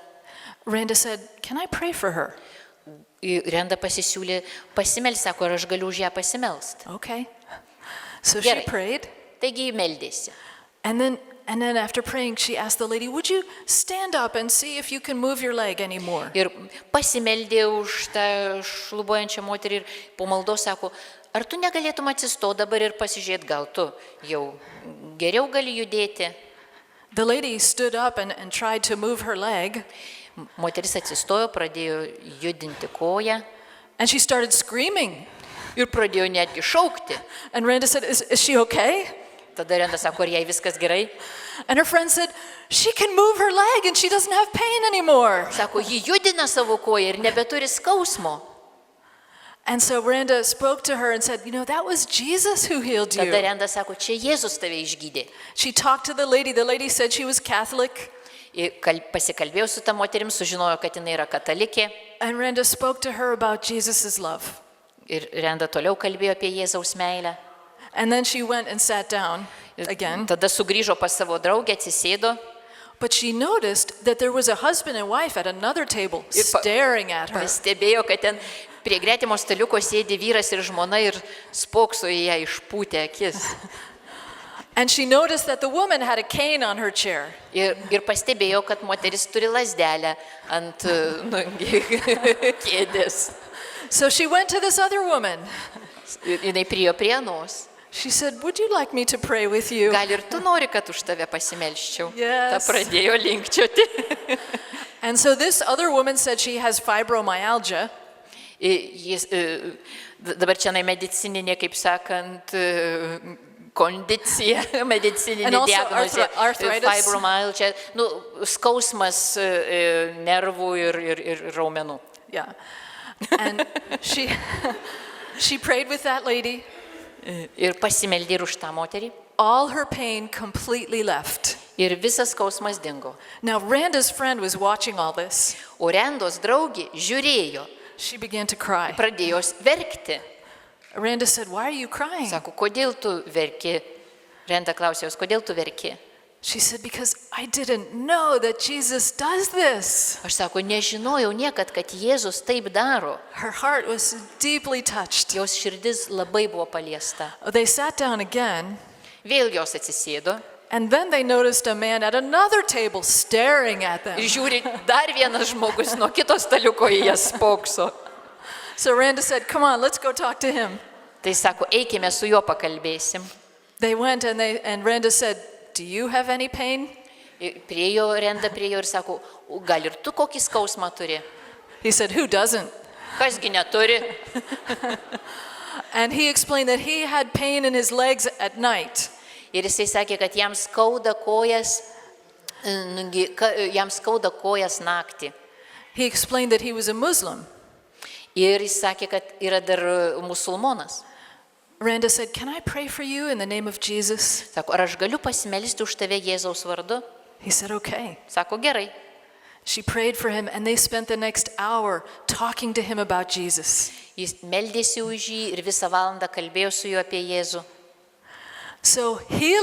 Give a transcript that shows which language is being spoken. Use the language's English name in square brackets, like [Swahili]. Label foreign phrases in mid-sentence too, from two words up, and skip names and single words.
[English] Randa said, "Can I pray for her?" [Lithuanian] Renda pasisiūlė pasimelsti, sako, ar aš galiu už ją pasimelsti. [English] Okay. So she [Lithuanian] Gerai. [English] prayed. [Lithuanian] Taigi ji meldėsi. [English] And then after praying, she asked the lady, "Would you stand up and see if you can move your leg anymore?" [Lithuanian] Ir pasimeldė už tą šlubuojančią moterį ir po maldos sako, ar tu negalėtum atsistoti dabar ir pasižiūrėti, gal tu jau geriau gali judėti. [English] The lady stood up and tried to move her leg, [Lithuanian] Moteris atsistojo, pradėjo judinti koją [English] and she started screaming. [Lithuanian] ir pradėjo netgi šaukti. [English] And Randa said, "Is she okay?" [Lithuanian] Tada Renda sako, ar jai viskas gerai? [English] And her friend said, she can move her leg and she doesn't have pain anymore. [Lithuanian] Sako, ji judina savo koją ir nebeturi skausmo. [English] And so Randa spoke to her and said, you know, that was Jesus who healed [Lithuanian] Tada [English] you. [Lithuanian] Renda sako, čia Jėzus tave išgydė. [English] She talked to the lady. The lady said she was Catholic. [Lithuanian] Pasikalbėjau su ta moterim, sužinojo, kad jinai yra katalikė. [English] And Randa spoke to her about Jesus' love. [Lithuanian] Ir Renda toliau kalbėjo apie Jėzaus meilę. [English] And then she went and sat down again. [Lithuanian] Tada sugrįžo pas savo draugę, atsisėdo. [English] But she noticed that there was a husband and wife at another table staring at her. [Lithuanian] Pastebėjo, kad ten prie gretimo staliuko sėdi vyras ir žmona ir spokso į ją išpūtę akis. [English] And she noticed that the woman had a cane on her chair. [Lithuanian] Ir pastebėjo, kad moteris turi lazdelę ant kėdės. [English] So she went to this other woman. [Lithuanian] Jinai priėjo prie anos. [English] She said, would you like me to pray with you? [Lithuanian] Gal ir tu nori, kad už tave pasimelščiau? [English] Yes. [Lithuanian] Ta pradėjo linkčioti. [English] And so this other woman said she has fibromyalgia. [Lithuanian] Dabar čia medicininė, kaip sakant, kondicija, medicininė diagnozė. Fibromyalgia, skausmas nervų ir raumenų. [English] Yeah. And she prayed with that lady. [Lithuanian] Ir pasimeldė ir už tą moterį. [English] All her pain completely left. [Lithuanian] Ir visas skausmas dingo. [English] Now Randa's friend was watching all this. [Lithuanian] O Rendos draugė žiūrėjo. [English] She began to cry. [Lithuanian] Pradėjo verkti. [English] Randa said, why are you crying? [Lithuanian] Sako, kodėl tu verki? Renda klausė jos, kodėl tu verki? [English] She said, because I didn't know that Jesus does this. [Lithuanian] Aš sako, nežinojau niekad, kad Jėzus taip daro. [English] Her heart was deeply touched. [Lithuanian] Jos širdis labai buvo paliesta. [English] They sat down again. [Lithuanian] Vėl jos atsisėdo. [English] And then they noticed a man at another table staring at them. [Lithuanian] Ir žiūri, dar vienas žmogus nuo kito staliuko į jas spokso. [English] So Randa said, come on, let's go talk to him. [Lithuanian] Tai sako, eikime su juo pakalbėsim. [English] They went and Randa said, do you have any pain? [Lithuanian] Priejo Renda ir sako, gal ir tu kokį skausmą turi? [English] He said, who doesn't? [Lithuanian] Kasgi neturi? [English] And he explained that he had pain in his legs at night. [Lithuanian] Ir jisai sakė, kad jam skauda kojas naktį. [English] He explained that he was a Muslim. [Lithuanian] Ir jis sakė, kad yra dar musulmonas. [English] Randa said, can I pray for you in the name of Jesus? [Lithuanian] Sako, ar aš galiu pasimelsti už tave Jėzaus vardu? [English] He said, okay. [Lithuanian] Sako, gerai. [English] She prayed for him and they spent the next hour talking to him about Jesus. [Lithuanian] Jis meldėsi už jį ir visą valandą kalbėjo su juo apie Jėzų. [English] So healing